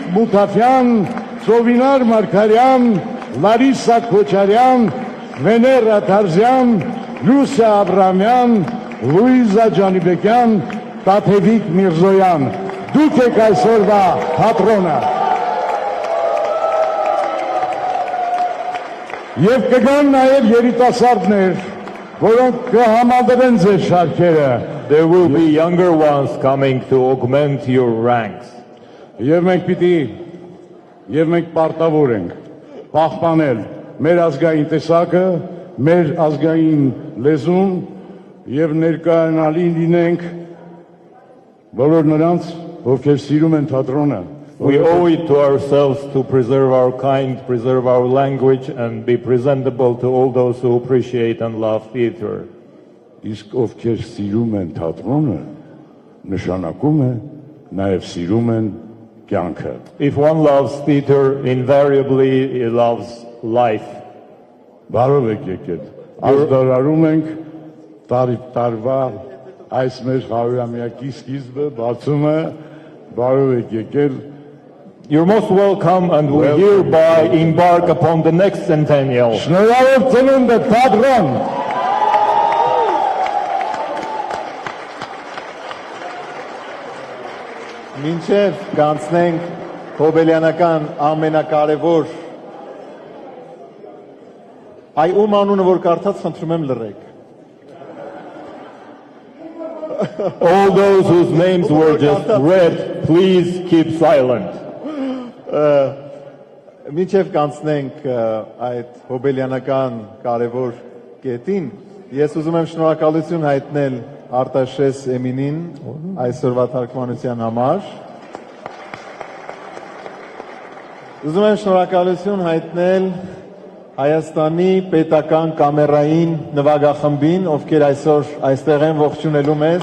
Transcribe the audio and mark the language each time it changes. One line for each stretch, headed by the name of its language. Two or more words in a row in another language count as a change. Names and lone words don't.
Armenian: Մութաֆյան, Ծովինար Մարգարյան, Լարիսա Քոչարյան, Վեներա Թարզյան, Լուսիա Աբրամյան, Լուիզա Ջանիբեկյան, Տաթևիկ Միրզոյան։ Դուք եք այսօրվա թատրոնը։ Եվ կգան նաև երիտասարդներ, որոնք կհամադրեն ձեր շարքերը։
English: There will be younger ones coming to augment your ranks.
Armenian: Եվ մենք պարտավոր ենք պահպանել մեր ազգային տեսակը, մեր ազգային լեզուն եւ ներկայանալի լինենք բոլոր նրանց, ովքեր սիրում են թատրոնը։
English: We owe it to ourselves to preserve our kind, preserve our language, and be presentable to all those who appreciate and love theater.
Armenian: Իսկ ովքեր սիրում են թատրոնը, նշանակում է նաև սիրում են կյանքը։
English: If one loves theater, invariably he loves life.
Armenian: Բարով եք եկել։ Ազդարարում ենք տարվա այս մեր 100-ամյակի սկիզբը, բացումը, բարով եք եկել։
English: You're most welcome, and we hereby embark upon the next centennial.
Armenian: Շնորհավոր ծնունդը թատրոն։ Մինչև կանցնենք հոբելյանական ամենակարևոր այ ում անունը որ կարդաց խնդրում եմ լռեք։
English: All those whose names were just read, please keep silent.
Armenian: Մինչև կանցնենք այդ հոբելյանական կարևոր կետին, ես ուզում եմ շնորհակալություն հայտնել Արտաշես Էմինին այսօրվա թարգմանության համար։ Ուզում եմ շնորհակալություն հայտնել Հայաստանի պետական կամերային նվագախմբին, ովքեր այսօր այստեղ են ողջունելու մեզ։